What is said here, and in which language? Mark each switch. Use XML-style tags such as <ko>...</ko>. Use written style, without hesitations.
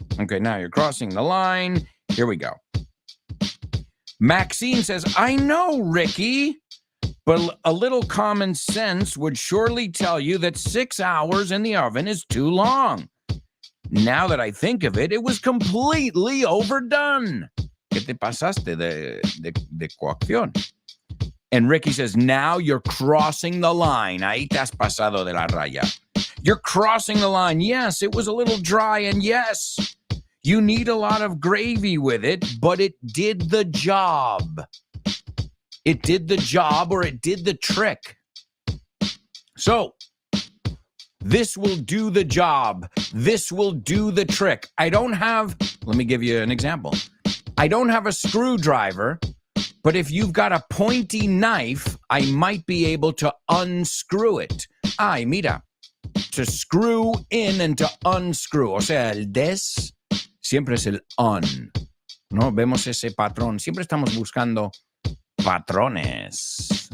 <en>Okay, now you're crossing the line. Here we go. Maxine says, I know, Ricky, but a little common sense would surely tell you that 6 hours in the oven is too long. Now that I think of it, it was completely overdone.</en> <es>¿Qué te pasaste de coacción?</es> <en>And Ricky says, now you're crossing the line.</en> <es>Ahí te has pasado de la raya.</es> <en>You're crossing the line. Yes, it was a little dry, and yes, you need a lot of gravy with it, but it did the job. It did the job, or it did the trick. So, this will do the job. This will do the trick. Let me give you an example. I don't have a screwdriver, but if you've got a pointy knife, I might be able to unscrew it.</en> <es>Ay, mira.</es> <en>To screw in and to unscrew.</en> <es>O sea, el des siempre es el un. ¿No? Vemos ese patrón. Siempre estamos buscando patrones.</es>